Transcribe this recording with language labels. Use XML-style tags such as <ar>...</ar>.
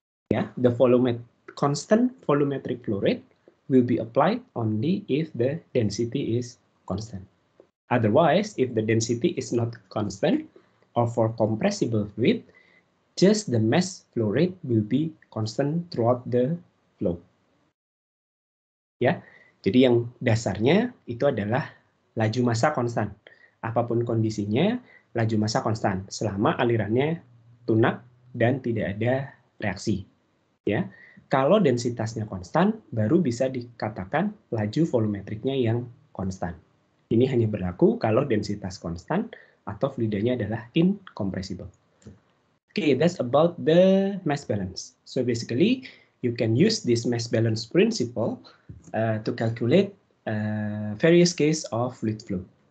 <en>Yeah, the constant volumetric flow rate will be applied only if the density is constant. Otherwise, if the density is not constant, or for compressible fluid, just the mass flow rate will be constant throughout the flow.</en> <id>Ya, jadi yang dasarnya itu adalah laju massa konstan. Apapun kondisinya, laju massa konstan selama alirannya tunak dan tidak ada reaksi. Ya, kalau densitasnya konstan, baru bisa dikatakan laju volumetriknya yang konstan. Ini hanya berlaku kalau densitas konstan atau fluidanya adalah incompressible.</id> <en>Okay, that's about the mass balance. So basically, you can use this mass balance principle to calculate various cases of fluid flow.</en>